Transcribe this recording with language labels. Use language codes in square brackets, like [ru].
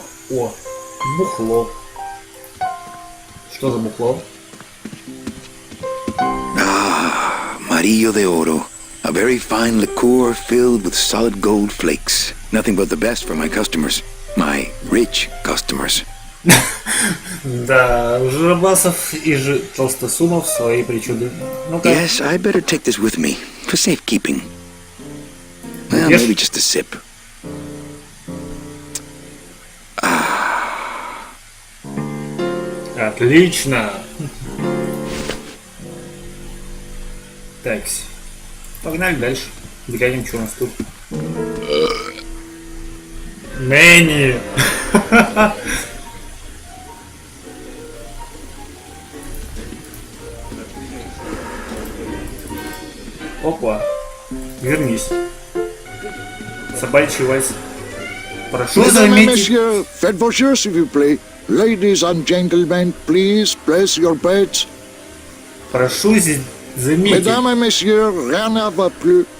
[ru] О, бухло. Что за бухло? [es] Amarillo de Oro. [en] A very fine liqueur filled with solid gold flakes. Nothing but the best for my customers. My rich customers. [ru] Да, жиробасов и толстосумов свои причуды. Ну-ка. [en] Yes, I better take this with me for safekeeping. Well, Yes. maybe just a sip. [ru] Отлично. Так, погнали дальше. Глянем, что у нас тут. Мэнни. Опа. Вернись. Собачий вальс. Прошу [fr] Mesdames et [ru] заметить. [fr] messieurs, faites vos jeux, s'il vous plaît. [en] Ladies and gentlemen, please place your bets. [ru] Прошу заметить. [fr] Mesdames et messieurs, rien ne va plus.